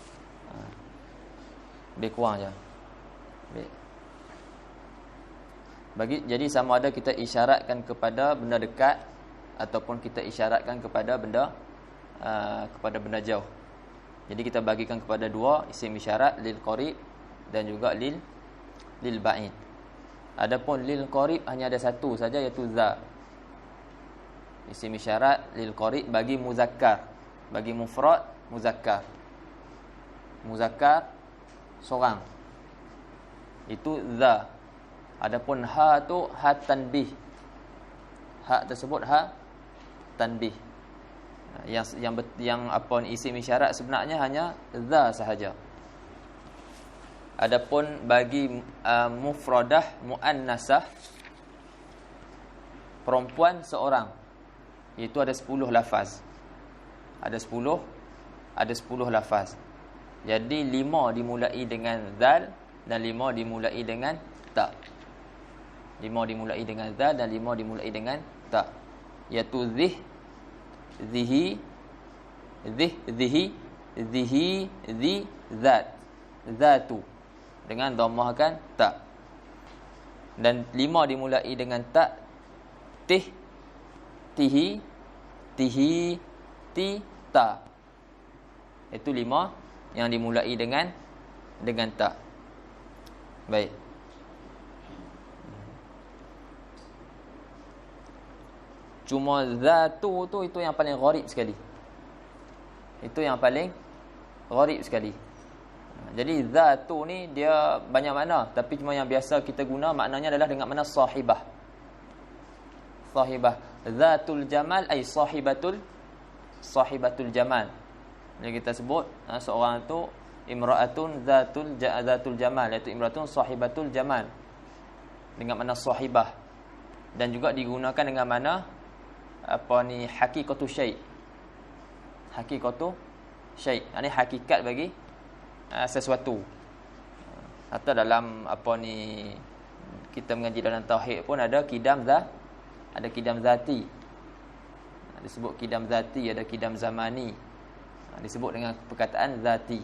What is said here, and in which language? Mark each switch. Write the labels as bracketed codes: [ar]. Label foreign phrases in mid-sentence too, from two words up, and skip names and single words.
[ms] Lebih kurang je. Baik. Jadi sama ada kita isyaratkan kepada benda dekat ataupun kita isyaratkan kepada benda jauh. Jadi kita bagikan kepada dua isim isyarat, [ar] للقريب [ms] dan juga [ar] للبعيد. [ms] Adapun [ar] للقريب [ms] hanya ada satu saja, iaitu za. Isim isyarat [ar] للقريب [ms] bagi muzakkar, bagi [ar] مفرد مذكر. [ms] Muzakkar seorang. Itu za. Adapun ha tu [ar] ها تنبيه. [ms] Ha tersebut [ar] ها تنبيه. [ms] Yang apa isim isyarat sebenarnya hanya za sahaja. Adapun bagi [ar] مفردة مؤنثة, [ms] perempuan seorang, itu ada 10 lafaz. Ada 10 lafaz. Jadi 5 dimulai dengan zal dan 5 dimulai dengan ta. 5 dimulai dengan zal dan 5 dimulai dengan ta. Iaitu zih, zihi, zi, zat, zatu, dengan dhammahkan ta. Dan 5 dimulai dengan ta, tih, tihi, ti, ta. Itu 5 yang dimulai dengan ta. Baik. Cuma zatu tu itu yang paling gharib sekali. Itu yang paling gharib sekali. Jadi zatu ni dia banyak makna, tapi cuma yang biasa kita guna maknanya adalah dengan makna sahibah. Sahibah. [ar] ذات الجمال أي صاحبة الجمال. [ms] Jadi kita sebut seorang tu [ar] امرأة ذات الجمال, [ms] iaitu [ar] امرأة صاحبة الجمال, [ms] dengan makna sahibah. Dan juga digunakan dengan makna [ar] حقيقة شيء'. حقيقة شيء', [ms] ini hakikat bagi sesuatu. Atau dalam kita mengaji dalam tauhid pun ada kidam zati. Disebut kidam zati, ada kidam zamani. Disebut dengan perkataan zati.